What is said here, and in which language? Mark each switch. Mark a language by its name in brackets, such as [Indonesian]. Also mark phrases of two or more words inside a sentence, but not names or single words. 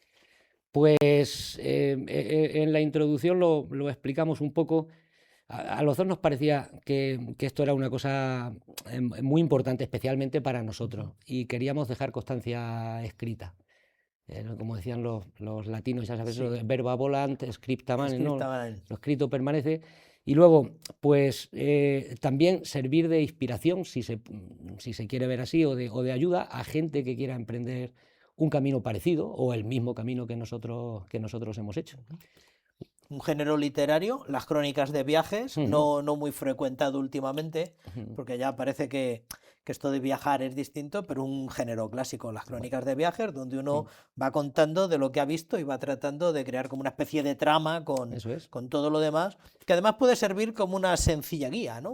[Spanish] Pues en la introducción lo explicamos un poco. A los dos nos parecía que esto era una cosa muy importante, especialmente para nosotros, y queríamos dejar constancia escrita. Como decían los latinos, ya sabes, Sí. lo de [Latin] verba volant, scripta manent, [Spanish] ¿no? [Latin] Scripta manent. [Spanish] Lo escrito permanece. Y luego, pues también servir de inspiración, si se quiere ver así, o de ayuda a gente que quiera emprender un camino parecido o el mismo camino que nosotros hemos hecho. Un género literario, las crónicas de viajes, no muy frecuentado últimamente, porque ya parece que esto de viajar es distinto, pero un género clásico, las crónicas de viajes, donde uno va contando de lo que ha visto y va tratando de crear como una especie de trama con todo lo demás, que además puede servir como una sencilla guía, ¿no?